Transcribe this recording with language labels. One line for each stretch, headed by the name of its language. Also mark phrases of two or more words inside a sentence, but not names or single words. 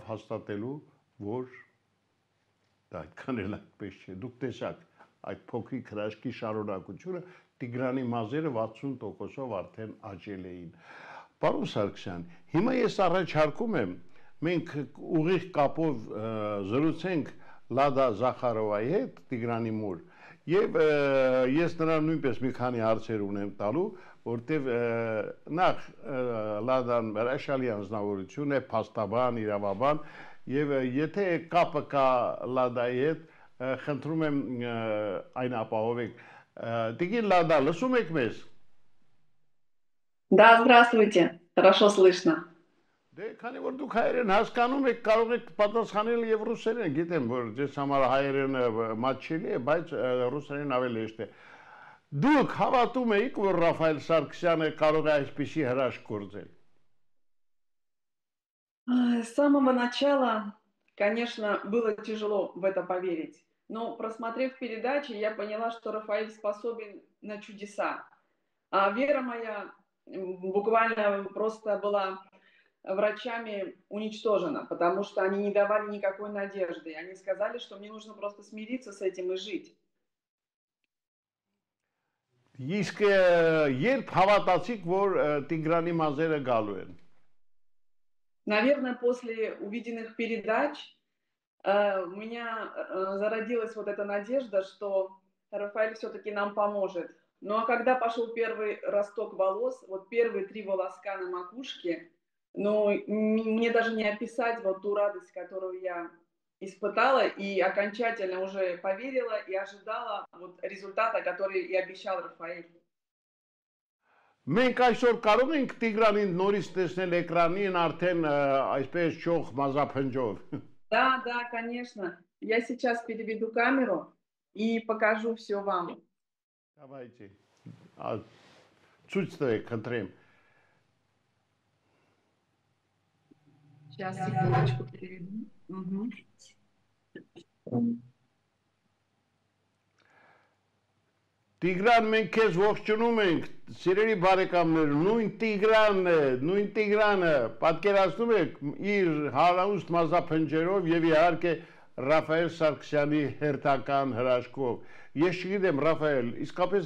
Armenian: հաստատելու, որ դա այդքան էլ այդպես չէ։ Դուք տեսաք այդ փոքրիկ հրաշքի շարունակությունը, Տիգրանի մազերը 60%-ով արդեն աճել էին։ Պարոն Սարգսյան, հիմա ես առաջարկում եմ, մենք ուղիղ կապով զրուցենք Լադա Զախարովայի հետ, Տիգրանի մոր, եւ ես նրան նույնպես մի քանի հարցեր ունեմ տալու, որտեվ նախ Լադան հրաշալի անձնավորություն է, փաստաբան, իրավաբան, եւ եթե կապը կա Լադայի հետ, խնդրում եմ այն ապահովեք։ Տիկին Լադա, լսում եք մեզ։
Russian: Да, здравствуйте. Хорошо слышно.
Armenian: Դե քանի որ դուք հայերեն հասկանում եք, կարող եք պատասխանել եւ ռուսերեն, գիտեմ, որ ձեզ համար հայերենը մատչելի է, բայց ռուսերեն ավելի հեշտ է։ Դուք հավատում եք, որ Ռաֆայել Սարգսյանը կարող է այսպիսի հրաշք գործել։
Russian: С самого начала, конечно, было тяжело в это поверить. Но просмотрев передачи, я поняла, что Рафаэль способен на чудеса. А вера моя буквально просто была врачами уничтожена, потому что они не давали никакой надежды. Они сказали, что мне нужно просто смириться с этим и жить.
Armenian: Իսկ երբ հավատացիք, որ Տիգրանի մազերը գալու են։
Russian: Наверное, после увиденных передач у меня зародилась вот эта надежда, что Рафаэль все-таки нам поможет. Ну а когда пошел первый росток волос, вот первые 3 волоска на макушке, ну мне даже не описать вот ту радость, которую я испытала, и окончательно уже поверила и ожидала вот результата, который и обещал Рафаэль.
Armenian: Մենք այսօր կարող ենք Տիգրանին նորից տեսնել էկրանին արդեն այսպես ճոխ մազափնջով։
Russian: Да, да, конечно. Я сейчас переведу камеру и покажу все вам. Давайте.
Armenian: Ցույց տվեք, խնդրեմ։
Russian: Сейчас, секундочку, переведу.
Armenian: Տիգրան, մենք քեզ ողջունում ենք, սիրելի բարեկամներ, նույն Տիգրանը, պատկերացնում եք իր հարաուստ մազափնջերով եւ իհարկե Ռաֆայել Սարգսյանի հերթական հրաշքով։ Ես չգիտեմ, Ռաֆայել, իսկապես